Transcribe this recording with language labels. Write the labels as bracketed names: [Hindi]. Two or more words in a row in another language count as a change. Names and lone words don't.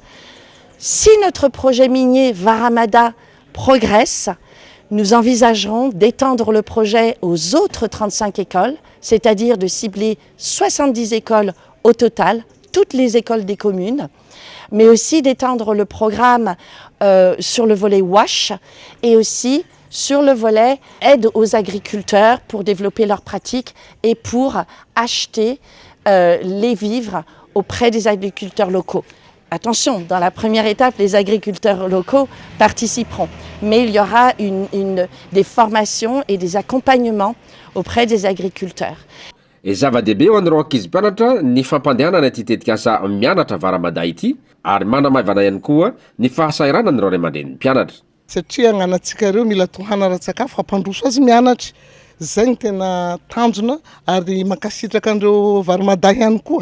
[French] Si notre projet minier Varamada progresse, nous envisagerons d'étendre le projet aux autres 35 écoles, c'est-à-dire de cibler 70 écoles au total, toutes les écoles des communes, mais aussi d'étendre le programme sur le volet WASH et aussi sur le volet aide aux agriculteurs pour développer leurs pratiques et pour acheter les vivres auprès des agriculteurs locaux. Attention, dans la première étape, les agriculteurs locaux participeront, mais il y aura des formations et des accompagnements auprès des agriculteurs. [Malagasy] E zava-dehibe ho an'ireo ankizy mpianatra ny fampandehanana ity tetikasa mianatra Varamada ity ary manamavana ihany koa ny fahasahiranan'ireo ray aman-dren'ny mpianatra. Satria agnanatsika ireo mila tohana ara-tsakafo hampandroso azy mianatra, zay ny tena tanjona ary mankasitraka an'ireo Varamada ihany koa.